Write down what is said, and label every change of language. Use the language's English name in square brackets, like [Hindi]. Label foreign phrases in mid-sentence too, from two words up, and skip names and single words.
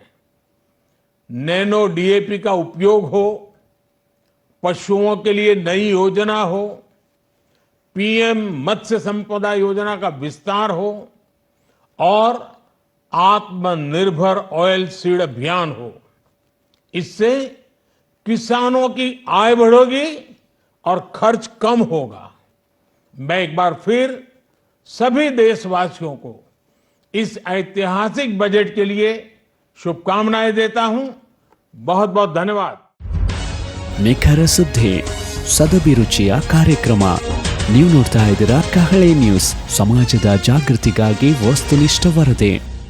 [Hindi] नैनो डीएपी का उपयोग हो, पशुओं के लिए नई योजना हो, पीएम मत्स्य संपदा योजना का विस्तार हो और आत्मनिर्भर ऑयल सीड अभियान हो, इससे किसानों की आय बढ़ेगी और खर्च कम होगा। मैं एक बार फिर सभी देशवासियों को इस ऐतिहासिक बजट के लिए शुभकामनाएं देता हूं। बहुत बहुत धन्यवाद। [Kannada] ನಿಖರ ಸುದ್ದಿ ಸದಭಿರುಚಿಯ ಕಾರ್ಯಕ್ರಮ. ನೀವು ನೋಡ್ತಾ ಇದ್ದೀರಾ ಕಹಳೆ ನ್ಯೂಸ್, ಸಮಾಜದ ಜಾಗೃತಿಗಾಗಿ ವಸ್ತುನಿಷ್ಠ ವರದಿ.